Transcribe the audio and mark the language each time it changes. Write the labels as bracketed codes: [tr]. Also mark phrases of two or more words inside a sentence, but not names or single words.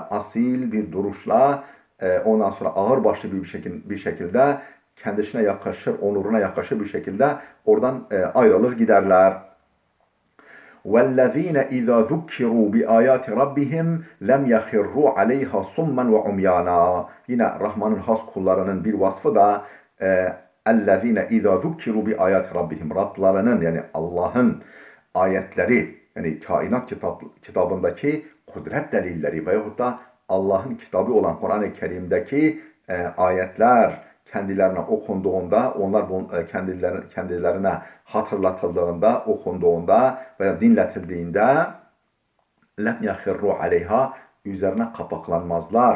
[tr] Asil bir duruşla, ondan sonra ağırbaşlı bir şekilde kendisine yakışır, onuruna yakışır bir şekilde oradan ayrılır giderler. [ar] وَالَّذ۪ينَ اِذَا ذُكِّرُوا بِآيَاتِ رَبِّهِمْ لَمْ يَخِرُّوا عَلَيْهَا صُمًّا وَعُمْيَانًا. [tr] Yine Rahman'ın has kullarının bir vasfı da [ar] اَلَّذ۪ينَ اِذَا ذُكِّرُوا بِآيَاتِ رَبِّهِمْ. [tr] Rablarının, yani Allah'ın ayetleri, yani kainat kitabındaki kudret delilleri veyahut da Allah'ın kitabı olan Kur'an-ı Kerim'deki ayetler kendilerine okunduğunda, onlar kendilerine hatırlatıldığında, okunduğunda veya dinletildiğinde [ar] لم يخروا عليها, [tr] üzerine kapaklanmazlar.